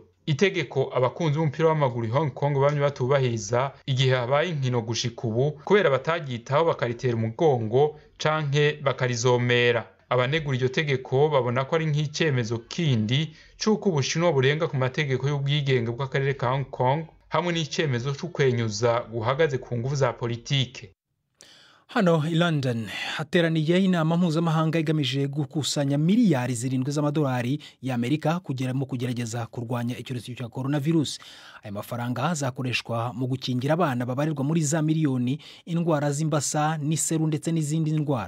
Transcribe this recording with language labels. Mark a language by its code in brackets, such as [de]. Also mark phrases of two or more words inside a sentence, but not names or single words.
[rn] Itegeko abakunzi b'umupira w'amaguru i Hong Kong bamwe batubahiriza igihe habaye inkino gushika ubu kubera batagitaho bakaritera umugongo canke bakarizomera. [rw] Abanegura iryo tegeko babona ko ari nk'icyemezo kindi cy'uko Ubushinwa burenga ku mategeko y'ubwigenge bw'akarere ka Hong Kong hamwe n'icyemezo cy'ukwenyuza guhagaze ku nguvu za politike. Hano i London hateraniye inama mpuzamahanga igamije gukusanya miliyari 7 z'amadolari y'Amerika kugerageza kurwanya icyorezo cya coronavirus. Aya mafaranga azakoreshwa mu gukingira abana babarirwa muri za miliyoni indwara z'imbasa n'iseru ndetse n'izindi ndwara.